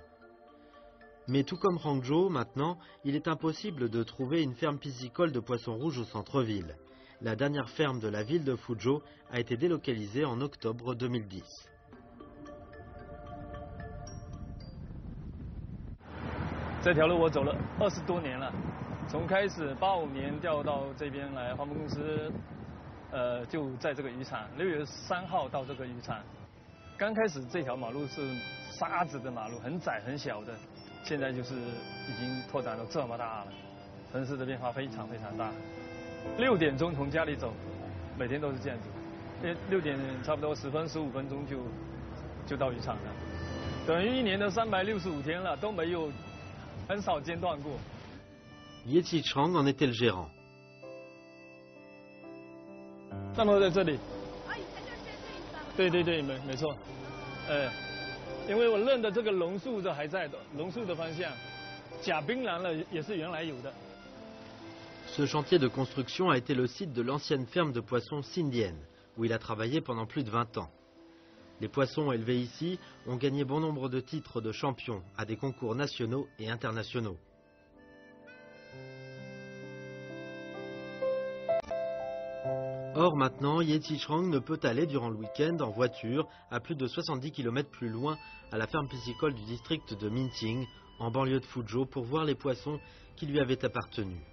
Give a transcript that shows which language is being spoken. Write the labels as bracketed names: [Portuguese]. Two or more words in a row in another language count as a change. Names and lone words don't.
[French] Mais tout comme Hangzhou, maintenant, il est impossible de trouver une ferme piscicole de poissons rouges au centre-ville. La dernière ferme de la ville de Fuzhou a été délocalisée en octobre 2010. [Chinese] 这条路我走了20多年了，从开始85年调到这边来，花木公司，就在这个渔场，6月3号到这个渔场。刚开始这条马路是沙子的马路，很窄很小的，现在就是已经拓展到这么大了，城市的变化非常非常大。6点钟从家里走，每天都是这样子，6点差不多10分15分钟就到渔场了，等于1年的365天了，都没有很少间断过。 [French] Ye Qichang en était le gérant. [Chinese] 站落在这里。对对对，没错。因为我认的这个榕树的还在的，榕树的方向，假槟榔了也是原来有的。 [French] Ce chantier de construction a été le site de l'ancienne ferme de poissons Sindienne, où il a travaillé pendant plus de 20 ans. Les poissons élevés ici ont gagné bon nombre de titres de champions à des concours nationaux et internationaux. Or maintenant, Ye Qichang ne peut aller durant le week-end en voiture à plus de 70 km plus loin à la ferme piscicole du district de Minting, en banlieue de Fuzhou, pour voir les poissons qui lui avaient appartenu.